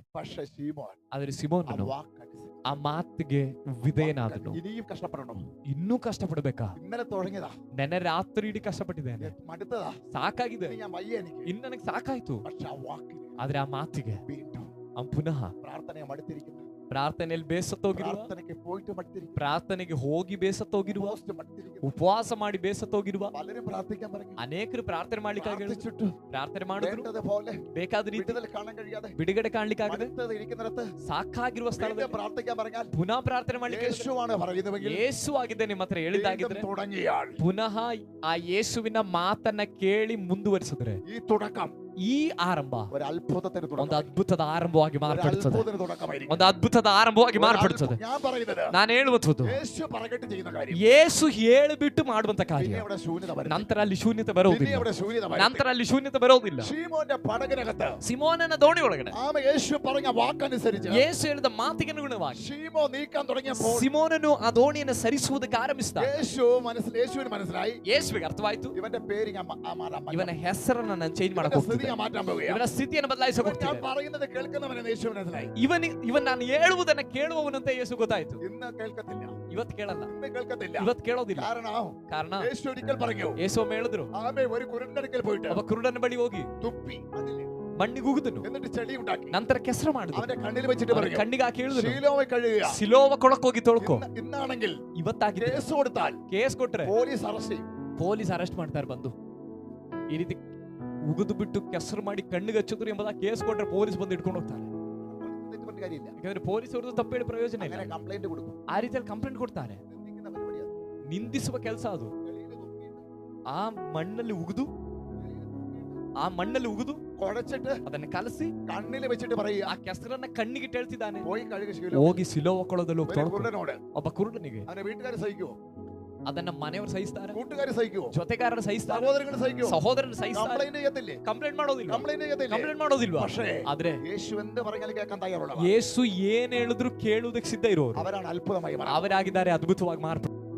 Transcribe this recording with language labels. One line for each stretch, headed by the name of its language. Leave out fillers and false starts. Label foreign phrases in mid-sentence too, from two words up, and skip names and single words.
Malayalam: പക്ഷേ ശീമോൻ
Kannada: ಆದ್ರೆ ಸಿಮೋನನು ಆ ಮಾತಿಗೆ ವಿಧೇಯನಾದನು.
Malayalam: ഇനിയും കഷ്ടപ്പെടണം.
Kannada: ಇನ್ನೂ ಕಷ್ಟಪಡಬೇಕಾ?
Malayalam: ഇന്നലെ തുടങ്ങിയതാ,
Kannada: ನೆನ್ನೆ ರಾತ್ರಿ ಇಡೀ ಕಷ್ಟಪಟ್ಟಿದ್ದೇನೆ,
Malayalam: മടുത്തതാ,
Kannada: ಸಾಕಾಗಿದೆ,
Malayalam: ഞാൻ വയ്യ എനിക്ക്.
Kannada: ಇನ್ನು ನನಗೆ ಸಾಕಾಯ್ತು.
Malayalam: പക്ഷെ ആ വാക്കിന്
Kannada: ಆದ್ರೆ ಆ ಮಾತಿಗೆ
Malayalam: വീണ്ടും
Kannada: ಪುನಃ
Malayalam: പ്രാർത്ഥനയെ മടുത്തിരിക്കുന്നു.
Kannada: ಪ್ರಾರ್ಥನೆಯಲ್ಲಿ ಬೇಸತ್ತೋಗಿರುವ,
Malayalam: പ്രാർത്ഥനയ്ക്ക് പോയിട്ട് മടുത്തിരിക്കുന്നു,
Kannada: ಪ್ರಾರ್ಥನೆಗೆ ಹೋಗಿ ಬೇಸತ್ತೋಗಿರುವ,
Malayalam: ഉപവാസം മടുത്തിരിക്കുന്നു.
Kannada: ಉಪವಾಸ ಮಾಡಿ ಬೇಸತ್ತೋಗಿರುವ
Malayalam: പലരും പ്രാർത്ഥിക്കാൻ പറഞ്ഞു,
Kannada: ಅನೇಕರು ಪ್ರಾರ್ಥನೆ ಮಾಡ್ಲಿಕ್ಕಾಗಿ
Malayalam: പ്രാർത്ഥിച്ചിട്ട്
Kannada: ಪ್ರಾರ್ಥನೆ ಮಾಡಿದ್ರು,
Malayalam: വേണ്ടതുപോലെ
Kannada: ಬೇಕಾದ ರೀತಿ
Malayalam: വിടുതൽ കാണാൻ കഴിയാതെ
Kannada: ಬಿಡುಗಡೆ ಕಾಣ್ಲಿಕ್ಕಾಗದೆ
Malayalam: മടുത്തത് ഇരിക്കുന്നിടത്ത്
Kannada: ಸಾಕಾಗಿರುವ
Malayalam: വീണ്ടും
Kannada: ಸ್ಥಳದಲ್ಲಿ
Malayalam: പ്രാർത്ഥിക്കാൻ പറഞ്ഞാൽ
Kannada: ಪುನಃ ಪ್ರಾರ್ಥನೆ ಮಾಡ್ಲಿಕ್ಕೆ
Malayalam: യേശുവാണ് പറയുന്നതെങ്കിൽ
Kannada: ಯೇಸು ಆಗಿದೆ ನಿಮ್ಮ ಹತ್ರ ಹೇಳಿದ್ದಾಗಿದ್ರೆ
Malayalam: വീണ്ടും തുടങ്ങിയാൽ
Kannada: ಪುನಃ ಆ ಯೇಸುವಿನ ಮಾತನ್ನ ಕೇಳಿ ಮುಂದುವರಿಸಿದ್ರೆ
Malayalam: ഈ തുടക്കം
Kannada: ಈ ಆರಂಭ
Malayalam: ഒരു അത്ഭുതത്തിന്
Kannada: ಒಂದು ಅದ್ಭುತದ ಆರಂಭವಾಗಿ ಮಾರ್ಪಡುತ್ತದೆ,
Malayalam: അത്ഭുതത്തിന് തുടക്കമായിരിക്കും.
Kannada: ಒಂದು ಅದ್ಭುತದ ಆರಂಭವಾಗಿ ಮಾರ್ಪಡುತ್ತದೆ.
Malayalam: ഞാൻ പറയുന്നത്
Kannada: ನಾನು ಹೇಳುವಂಥದ್ದು
Malayalam: യേശു പറഞ്ഞിട്ട് ചെയ്യുന്ന കാര്യം.
Kannada: ಯೇಸು ಹೇಳಿಬಿಟ್ಟು ಮಾಡುವಂತ
Malayalam: പിന്നെ
Kannada: ಕಾರ್ಯ,
Malayalam: അവിടെ ശൂന്യത വരും.
Kannada: ನಂತರ ಅಲ್ಲಿ ಶೂನ್ಯತೆ
Malayalam: പിന്നെ
Kannada: ಬರೋದಿಲ್ಲ,
Malayalam: അവിടെ ശൂന്യത വരും.
Kannada: ನಂತರ ಅಲ್ಲಿ ಶೂನ್ಯತೆ ಬರೋದಿಲ್ಲ.
Malayalam: ശീമോന്റെ പടകിനകത്ത്
Kannada: ಸಿಮೋನನ ದೋಣಿ ಒಳಗಡೆ
Malayalam: ആമ യേശു പറഞ്ഞ ವಾಕನುസരിച്ച്
Kannada: ಯೇಸು ಹೇಳಿದ ಮಾತಿಗೆ ಅನುಗುಣವಾಗಿ
Malayalam: ശീമോ നീക്കാൻ തുടങ്ങിയപ്പോൾ
Kannada: ಸಿಮೋನನು ಆ ದೋಣಿಯನ್ನು ಸರಿಸುವುದಕ್ಕೆ ಆರಂಭಿಸಿದ.
Malayalam: യേശുവിന് മനസ്സിലായി,
Kannada: ಯೇಸುವಿಗೆ ಅರ್ಥವಾಯ್ತು,
Malayalam: ഇവന്റെ പേര് ഞാൻ
Kannada: ಇವನ ಹೆಸರನ್ನ ನಾನು ಚೇಂಜ್ ಮಾಡಕ್
Malayalam: സ്ഥിതി
Kannada: ಹೋಗ್ತಿದ್ದೆ,
Malayalam: ഞാൻ മാറ്റാൻ പോവുകയാണ്.
Kannada: ಇವನ ಸ್ಥಿತಿಯನ್ನು ಬದಲಾಯಿಸಕ್
Malayalam: ഞാൻ
Kannada: ಹೋಗ್ತಿದ್ದೆ.
Malayalam: പറയുന്നത് കേൾക്കുന്നവനെന്ന് യേശു മനസ്സിലായി.
Kannada: ಇವನ್ ನಾನು ಹೇಳುವುದನ್ನ ಕೇಳುವವನಂತ ಯೇಸು ಗೊತ್ತಾಯ್ತು.
Malayalam: ഇന്ന് കേൾക്കത്തില്ല,
Kannada: ಇವತ್ತು ಕೇಳಲ್ಲ,
Malayalam: ഇന്ന് കേൾക്കത്തില്ല.
Kannada: ಇವತ್ತು ಕೇಳೋದಿಲ್ಲ.
Malayalam: കാരണ യേശു ഒരിക്കൽ പറഞ്ഞു,
Kannada: ಹೇಳಿದ್ರು,
Malayalam: ആമേ ഒരു കുരുടടുക്കൽ പോയിട്ട്
Kannada: ಒಬ್ಬ ಕುರುಡನ ಬಳಿ ಹೋಗಿ
Malayalam: തുപ്പി
Kannada: ಮಣ್ಣಿಗೆ ಉಗಿದನು,
Malayalam: എന്നിട്ട് ചെളി ഉണ്ടാക്കി
Kannada: ನಂತರ ಕೆಸರು ಮಾಡಿದ್ರು,
Malayalam: അവന്റെ കണ്ണിൽ വെച്ചിട്ട് പറഞ്ഞു,
Kannada: ಕಣ್ಣಿಗೆ ಹಾಕಿ ಹೇಳಿದ್ರು,
Malayalam: ശീലോവെ കഴുകുക.
Kannada: ಸಿಲೋವ ಕೊಳಕ್ ಹೋಗಿ ತೊಳ್ಕೊ.
Malayalam: ഇന്നാണെങ്കിൽ
Kannada: ಇವತ್ತಾಗಿದೆ
Malayalam: കേസ് കൊടുത്താൽ
Kannada: ಕೇಸ್ ಕೊಟ್ರೆ
Malayalam: പോലീസ് അറസ്റ്റ് ചെയ്യും.
Kannada: ಪೊಲೀಸ್ ಅರೆಸ್ಟ್ ಮಾಡ್ತಾರೆ ಬಂದು. ಈ ರೀತಿ ಉಗಿದು ಬಿಟ್ಟು ಕೆಸರು ಮಾಡಿ ಕಣ್ಣಿಗೆ ಹಚ್ಚಿದ್ರು ಎಂಬುದ ಕೇಸ್ ಕೊಟ್ರೆ ಪೊಲೀಸ್ ಬಂದು ಇಟ್ಕೊಂಡು ಹೋಗ್ತಾರೆ. ಯಾಕಂದ್ರೆ ಪೊಲೀಸ್ ಅವ್ರದ್ದು ತಪ್ಪು ಹೇಳಿ ಪ್ರಯೋಜನ ಇಲ್ಲ.
Malayalam: ಕಂಪ್ಲೇಂಟ್ കൊടുക്കും,
Kannada: ಆ ರೀತಿಯಲ್ಲಿ ಕಂಪ್ಲೇಂಟ್ ಕೊಡ್ತಾರೆ. ನಿಂದಿಸುವ ಕೆಲಸ ಅದು. ಆ ಮಣ್ಣಲ್ಲಿ ಉಗಿದು
Malayalam: കുഴച്ചിട്ട്
Kannada: ಅದನ್ನ ಕಲಸಿ
Malayalam: കണ്ണിൽ വെച്ചിട്ട് പറയുക,
Kannada: ಆ ಕೆಸರನ್ನ ಕಣ್ಣಿಗೆ ಹೇಳ್ತಿದ್ದಾನೆ,
Malayalam: പോയി കഴുകി.
Kannada: ಹೋಗಿ ಸಿಲೋವ ಕೊಳದಲ್ಲಿ ಹೋಗಿ ತೊಳ್ಕೊ.
Malayalam: കുരുടനോട്
Kannada: ಒಬ್ಬ ಕುರುಡನಿಗೆ
Malayalam: അവന്റെ വീട്ടുകാർ സഹിക്കുവോ?
Kannada: ಅದನ್ನ ಮನೆಯವರು ಸಹಿಸ್ತಾರೆ,
Malayalam: കൂട്ടുകാർ സഹിക്കുവോ?
Kannada: ಜೊತೆಗಾರರು ಸಹಿಸ್ತಾರೆ,
Malayalam: സഹോദരങ്ങൾ സഹിക്കുവോ?
Kannada: ಸಹೋದರರು ಸಹಿಸ್ತಾರೆ.
Malayalam: കംപ്ലൈന്റ് ചെയ്യത്തില്ലേ?
Kannada: ಕಂಪ್ಲೇಂಟ್ ಮಾಡೋದಿಲ್ಲ,
Malayalam: കംപ്ലൈന്റ് ചെയ്യത്തില്ലേ?
Kannada: ಕಂಪ್ಲೇಂಟ್ ಮಾಡೋದಿಲ್ವಾ?
Malayalam: പക്ഷേ
Kannada: ಆದ್ರೆ
Malayalam: യേശു എന്ത് പറഞ്ഞാലും കേൾക്കാൻ തയ്യാറുള്ളവർ.
Kannada: ಯೇಸು ಏನ್ ಹೇಳಿದ್ರು ಕೇಳುವುದಕ್ಕೆ ಸಿದ್ಧ ಇರೋರು
Malayalam: അവരാണ് അത്ഭുതമായി
Kannada: ಅವರಾಗಿದ್ದಾರೆ, ಅದ್ಭುತವಾಗಿ ಮಾರ್ಪಡಿಸಿದ್ದಾರೆ.